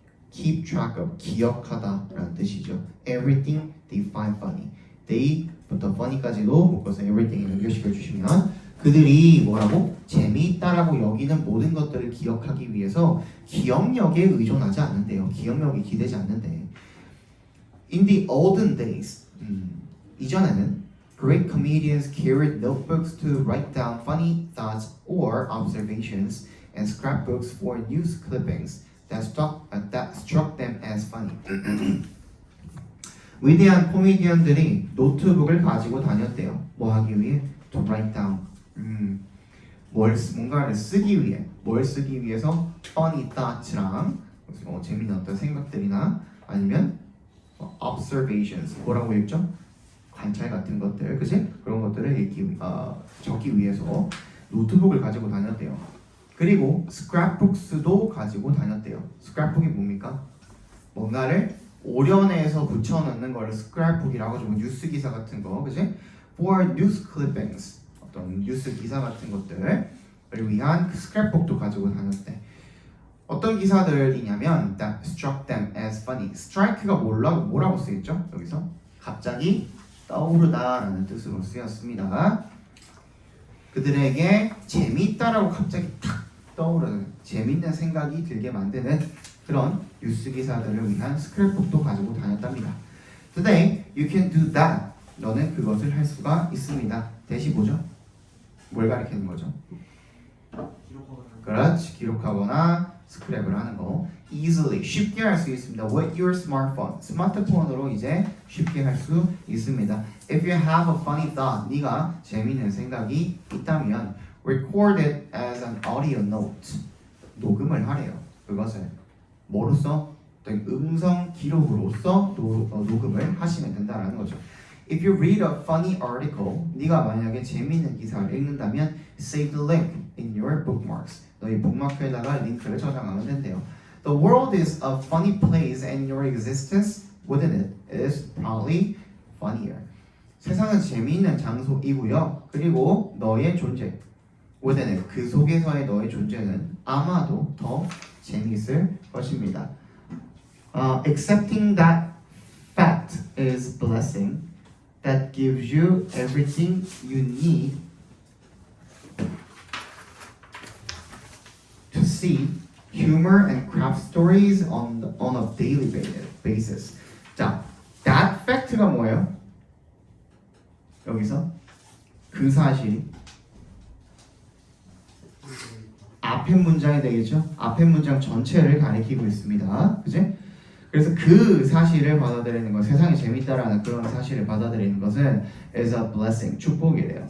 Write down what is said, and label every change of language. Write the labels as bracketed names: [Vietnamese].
[English] keep track of, [Korean] 기억하다 라는 뜻이죠. [English] everything they find funny, [Korean] they부터 funny까지도 묶어서 everything에 연결시켜주시면 그들이 뭐라고? 재미있다라고 여기는 모든 것들을 기억하기 위해서 기억력에 의존하지 않는데요. 기억력이 기대지 않는데. [English] In the olden days, [Korean] 이전에는 [English] Great comedians carried notebooks to write down funny thoughts or observations and scrapbooks for news clippings that struck them as funny. [Korean] 위대한 코미디언들이 노트북을 가지고 다녔대요. 뭐 하기 위해? [English] To write down. [Korean] 뭔가를 쓰기 위해. 뭘 쓰기 위해서? funny thoughts랑 재미있는 어떤 생각들이나 아니면 observations. 뭐라고 읽죠? 관찰 같은 것들, 그치? 그런 것들을 적기 위해서 노트북을 가지고 다녔대요. 그리고 scrapbooks도 가지고 다녔대요. scrapbook이 뭡니까? 뭔가를 오련해서 붙여넣는 거를 scrapbook이라고 하죠. 뉴스 기사 같은 거, 그치? [English] For news clippings, [Korean] 어떤 뉴스 기사 같은 것들을 위한 scrapbook도 가지고 다녔대. 어떤 기사들이냐면 [English] that struck them as funny. [Korean] strike가 뭐라고 쓰였죠? 여기서 갑자기 떠오르다라는 뜻으로 쓰였습니다. 그들에게 재미있다라고 갑자기 탁 떠오르는 재밌는 생각이 들게 만드는 그런 뉴스 기사들을 위한 스크랩북도 가지고 다녔답니다. [English] Today you can do that. [Korean] 너는 그것을 할 수가 있습니다. 대시 뭐죠? 뭘 가리키는 거죠? 그렇지, 기록하거나 스크랩을 하는 거. Easily, 쉽게 할 수 있습니다. [English] With your smartphone, [Korean] 스마트폰으로 이제 쉽게 할 수 있습니다. [English] If you have a funny thought, [Korean] 네가 재미있는 생각이 있다면 [English] record it as an audio note. [Korean] 녹음을 하래요. 그것을 뭐로써? 음성 기록으로서 녹음을 하시면 된다라는 거죠. [English] If you read a funny article, [Korean] 네가 만약에 재미있는 기사를 읽는다면 [English] save the link in your bookmarks. [Korean] 너희 북마크에다가 링크를 저장하면 된대요. [English] The world is a funny place and your existence within it is probably funnier. [Korean] 세상은 재미있는 장소이고요. 그리고 너의 존재, within it, 그 속에서의 너의 존재는 아마도 더 재미있을 것입니다. [English] Accepting that fact is blessing that gives you everything you need to see humor and craft stories on a daily basis. [Korean] 자, that fact가 뭐예요? 여기서 그 사실 앞에 문장이 되겠죠? 앞에 문장 전체를 가리키고 있습니다. 그지? 그래서 그 사실을 받아들이는 것, 세상이 재밌다라는 그런 사실을 받아들이는 것은 [English] is a blessing, [Korean] 축복이래요.